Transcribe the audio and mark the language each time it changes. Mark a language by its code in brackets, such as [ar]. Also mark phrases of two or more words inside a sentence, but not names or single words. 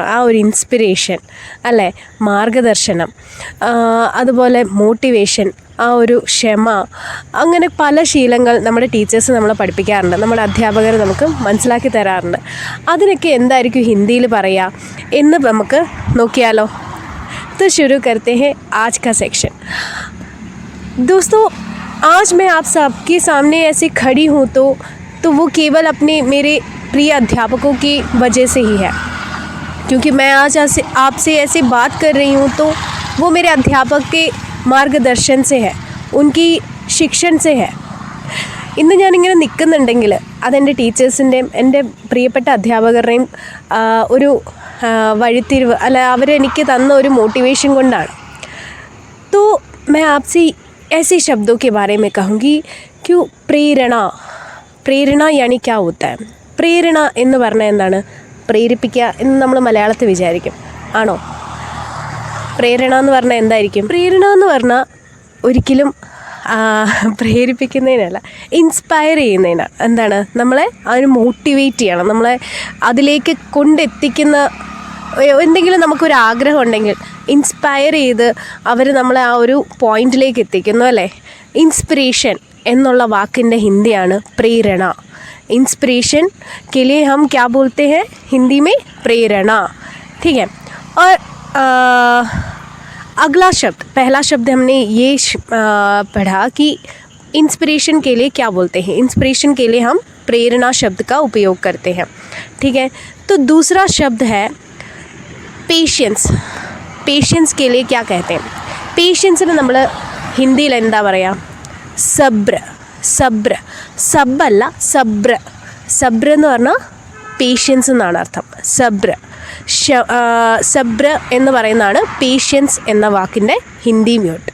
[ml] ആ ഒരു ഇൻസ്പിറേഷൻ അല്ലേ, മാർഗദർശനം, അതുപോലെ മോട്ടിവേഷൻ, ആ ഒരു ക്ഷമ, അങ്ങനെ പല ശീലങ്ങൾ നമ്മുടെ ടീച്ചേഴ്സ് നമ്മളെ പഠിപ്പിക്കാറുണ്ട്, നമ്മുടെ അധ്യാപകർ നമുക്ക് മനസ്സിലാക്കി തരാറുണ്ട്. അതിനൊക്കെ എന്തായിരിക്കും ഹിന്ദിയിൽ പറയുക എന്ന് നമുക്ക് നോക്കിയാലോ? [hi] तो शुरू करते हैं आज का सेक्शन। दोस्तों, आज मैं आप सबके सामने ऐसे खड़ी हूँ तो वो केवल अपने मेरे प्रिय अध्यापकों की वजह से ही है, क्योंकि मैं आज आपसे ऐसे बात कर रही हूँ तो वो मेरे अध्यापक के मार्गदर्शन से है, उनकी शिक्षण से है. [ml] ഇന്ന് ഞാനിങ്ങനെ നിൽക്കുന്നുണ്ടെങ്കിൽ അതെൻ്റെ ടീച്ചേഴ്സിൻ്റെയും എൻ്റെ പ്രിയപ്പെട്ട അധ്യാപകരുടെയും ഒരു വഴിത്തിരിവ് അല്ല, അവരെനിക്ക് തന്ന ഒരു മോട്ടിവേഷൻ കൊണ്ടാണ്. [hi] तो मैं आपसे ऐसे शब्दों के बारे में कहूँगी कि പ്രേരണ यानी क्या होता है? [ml] പ്രേരണ എന്ന് പറഞ്ഞാൽ എന്താണ്? പ്രേരിപ്പിക്കുക എന്ന് നമ്മൾ മലയാളത്തിൽ വിചാരിക്കും. ആണോ? പ്രേരണ എന്ന് പറഞ്ഞാൽ എന്തായിരിക്കും? പ്രേരണ എന്ന് പറഞ്ഞാൽ ഒരിക്കലും പ്രേരിപ്പിക്കുന്നതിനല്ല, ഇൻസ്പയർ ചെയ്യുന്നതിനാണ്. എന്താണ്? നമ്മളെ അതിന് മോട്ടിവേറ്റ് ചെയ്യണം, നമ്മളെ അതിലേക്ക് കൊണ്ടെത്തിക്കുന്ന എന്തെങ്കിലും നമുക്കൊരു ആഗ്രഹം ഉണ്ടെങ്കിൽ ഇൻസ്പയർ ചെയ്ത് അവർ നമ്മളെ ആ ഒരു പോയിന്റിലേക്ക് എത്തിക്കുന്നു അല്ലേ? ഇൻസ്പിറേഷൻ എന്നുള്ള വാക്കിൻ്റെ ഹിന്ദിയാണ് പ്രേരണ. [hi] इंस्पिरेशन के लिए हम क्या बोलते हैं हिंदी में? प्रेरणा. ठीक है. और अगला शब्द, पहला शब्द हमने ये पढ़ा कि इंस्पिरेशन के लिए क्या बोलते हैं. इंस्पिरेशन के लिए हम प्रेरणा शब्द का उपयोग करते हैं. ठीक है. तो दूसरा शब्द है पेशेंस. पेशेंस के लिए क्या कहते हैं? [ml] പേഷ്യൻസിന് നമ്മൾ ഹിന്ദിയിൽ എന്താ പറയുക? സബ്ബല്ല, സബ്ര എന്ന് പറഞ്ഞാൽ പേഷ്യൻസ് എന്നാണ് അർത്ഥം. സബ്ര എന്ന് പറയുന്നതാണ് പേഷ്യൻസ് എന്ന വാക്കിൻ്റെ ഹിന്ദി മ്യൂട്ട്.